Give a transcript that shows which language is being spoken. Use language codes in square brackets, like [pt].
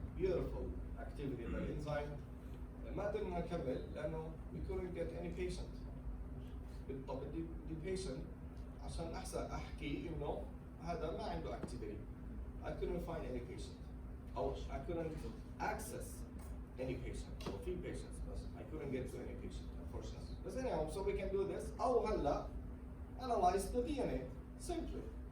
[en] Beautiful activity of the enzyme. [ar] ما قدرنا نكمل لأنه [en] we couldn't get any patient. [ar] طب بدي patient عشان احكي انه هذا ما عنده activity. [en] I couldn't find any patient. او I couldn't access any patient. or few patients بس I couldn't get to any patient unfortunately. But anyhow, so we can do this. [ar] او هلا [en] analyze the DNA simply.